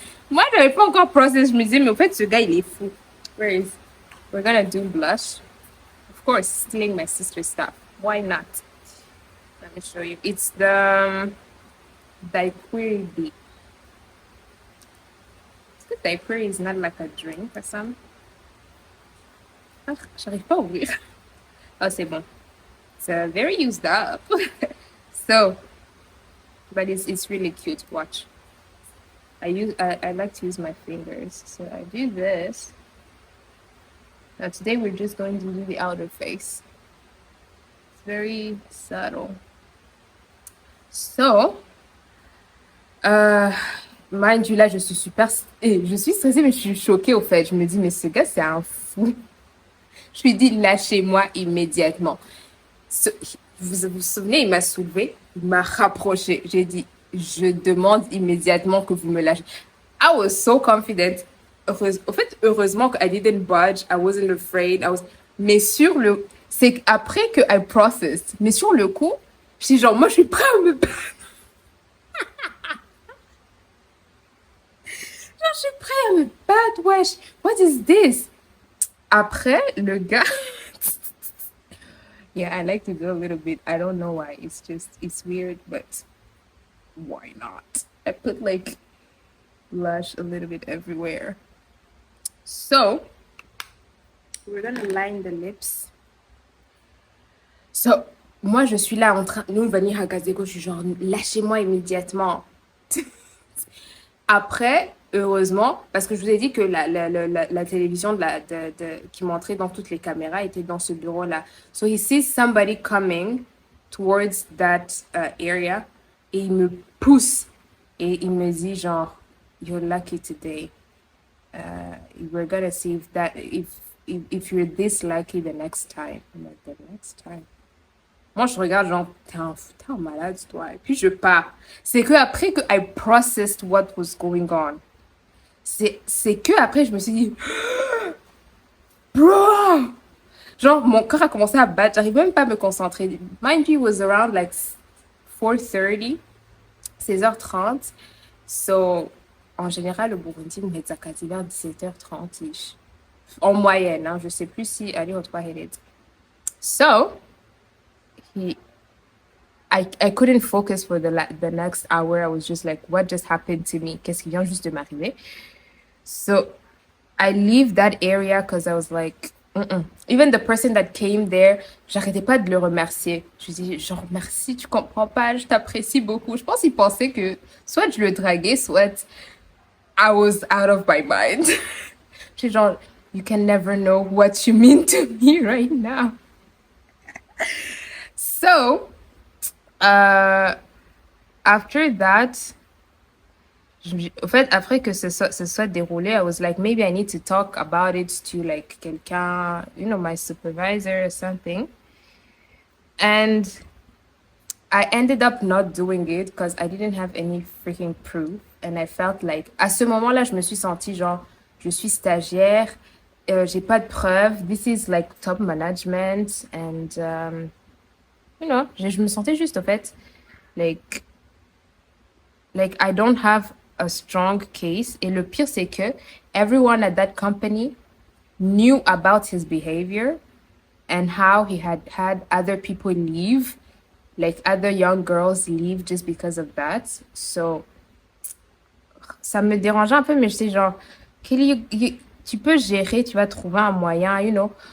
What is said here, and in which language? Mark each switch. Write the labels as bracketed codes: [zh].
[fr] Moi, je n'avais pas encore processé. Je me disais, mais au fait, ce gars, il est fou. [en] We're gonna do blush. Of course, stealing my sister's stuff. Why not? Let me show you. It's the daiquiri. The daiquiri is not like a drink or something. [fr] Ah, j'arrive pas à ouvrir. Oh, c'est bon. [en] It's very used up. So, but it's really cute. Watch. I like to use my fingers. So I do this. Now today we're just going to do the outer face. It's very subtle. So, mind you, [fr] là, je suis je suis stressée, mais je suis choquée au fait. Je me dis, mais ce gars, c'est un fou. Je lui dis, lâchez-moi immédiatement. Vous vous souvenez, il m'a soulevé, il m'a rapproché. J'ai dit, je demande immédiatement que vous me lâchez. I was so confident. Au fait, heureusement que [en] I didn't budge, I wasn't afraid. [fr] Mais c'est après que [en] I processed. [fr] Mais sur le coup, je dis genre, moi, je suis prêt à me battre. Genre, je suis prêt à me battre, wesh. [en] What is this? [fr] Après, le gars... [en] Yeah, I like to do a little bit. I don't know why. It's weird, but why not? I put like blush a little bit everywhere. So, we're gonna line the lips. [fr] So, moi, je suis là en train... Nous, Vanille Hagazeko, je suis genre, lâchez-moi immédiatement. Après, heureusement, parce que je vous ai dit que la télévision qui montrait dans toutes les caméras était dans ce bureau-là. [en] So he sees somebody coming towards that area [fr] et il me pousse et il me dit genre, [en] you're lucky today. We're gonna see if you're this lucky the next time. I'm like, the next time. [fr] Moi, je regarde genre, t'es un malade, toi. Et puis, je pars. C'est que après que [en] I processed what was going on. [fr] C'est que après, je me suis dit, bro! Genre, mon corps a commencé à battre. J'arrive même pas à me concentrer. [en] Mind you, it was around like 4:30, 16h30. [fr] So, en général, le Burundi me met à vers 17h30. En moyenne, hein. Je sais plus si aller au 3 [en] So, I couldn't focus for the next hour. I was just like, what just happened to me? [fr] Qu'est-ce qui vient juste de m'arriver? [en] So I leave that area because I was like, even the person that came there, [fr] j'arrêtais pas de le remercier. Je dis, genre, merci, tu comprends pas, je t'apprécie beaucoup. Je pense qu'il pensait que soit je le draguais, soit [en] I was out of my mind. [fr] J'ai genre, [en] you can never know what you mean to me right now. So, after that, [fr] au fait, après que ce soit déroulé, [en] I was like, maybe I need to talk about it to like [fr] quelqu'un, [en] my supervisor or something. And I ended up not doing it because I didn't have any freaking proof. And I felt like, [fr] à ce moment-là, je me suis sentie genre, je suis stagiaire, j'ai pas de preuves. [en] This is like top management. And, [fr] je me sentais juste, au fait, [en] like, I don't have a strong case. [fr] Et le pire, c'est que [en] everyone at that company knew about his behavior and how he had other people leave, like other young girls leave just because of that. [fr] So, ça me dérangeait un peu, mais je sais genre, Kelly, tu peux gérer, tu vas trouver un moyen, [en] you know.